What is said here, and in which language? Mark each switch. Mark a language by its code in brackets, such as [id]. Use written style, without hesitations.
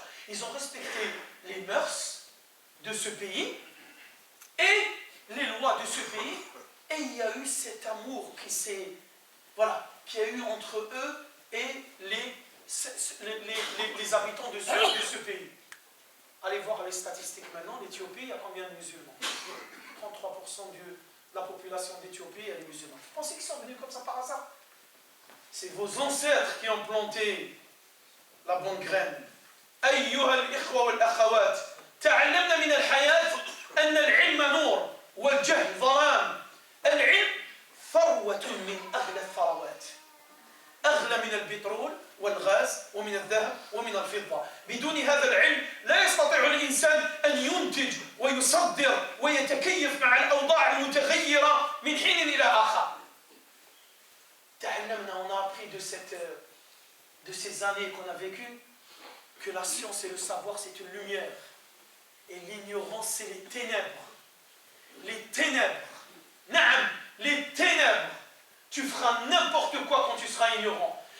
[fr] Ils ont respecté les mœurs de ce pays et les lois de ce pays, et il y a eu cet amour qui a eu entre eux et les habitants de ce pays. Allez voir les statistiques maintenant. L'Éthiopie, il y a combien de musulmans? 33% de la population d'Éthiopie, elle est musulmane. Vous pensez qu'ils sont venus comme ça par hasard? C'est vos ancêtres qui ont planté la bonne graine. [ar] أيها الإخوة والأخوات تعلمنا من الحياة أن العلم نور والجهل ظلام. العلم ثروة من أغلى الثروات، أغلى من البترول والغاز ومن الذهب ومن الفضة. بدون هذا العلم لا يستطيع الإنسان أن ينتج ويصدر ويتكيف مع الأوضاع المتغيرة من حين إلى آخر. تعلمنا, [fr] on a appris de ces années qu'on a vécues que la science et le savoir c'est une lumière et l'ignorance c'est les ténèbres. Les ténèbres. Naam, les ténèbres. Tu feras n'importe quoi quand tu seras ignorant.